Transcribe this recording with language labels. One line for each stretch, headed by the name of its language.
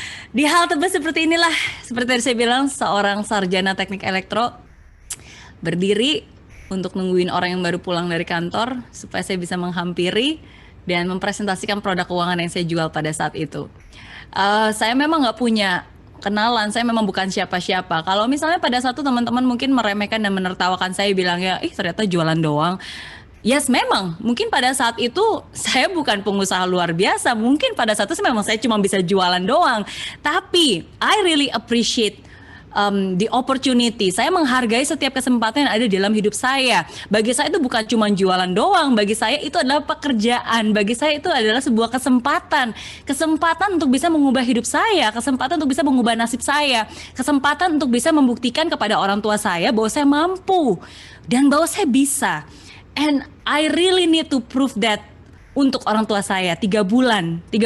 Indonesian: Di halte bus seperti inilah, seperti tadi saya bilang, seorang sarjana teknik elektro berdiri untuk nungguin orang yang baru pulang dari kantor supaya saya bisa menghampiri dan mempresentasikan produk keuangan yang saya jual pada saat itu. Saya memang nggak punya kenalan, saya memang bukan siapa-siapa. Kalau misalnya pada satu teman-teman mungkin meremehkan dan menertawakan saya, bilang ya, ternyata jualan doang. Yes, memang. Mungkin pada saat itu saya bukan pengusaha luar biasa. Mungkin pada saat itu memang saya cuma bisa jualan doang. Tapi
English: I really appreciate the opportunity.
Indonesian: Saya menghargai setiap kesempatan yang ada di dalam hidup saya. Bagi saya itu bukan cuma jualan doang. Bagi saya itu adalah pekerjaan. Bagi saya itu adalah sebuah kesempatan. Kesempatan untuk bisa mengubah hidup saya. Kesempatan untuk bisa mengubah nasib saya. Kesempatan untuk bisa membuktikan kepada orang tua saya bahwa saya mampu. Dan bahwa saya bisa.
English: And I really need to prove that
Indonesian: untuk orang tua saya. 3 bulan.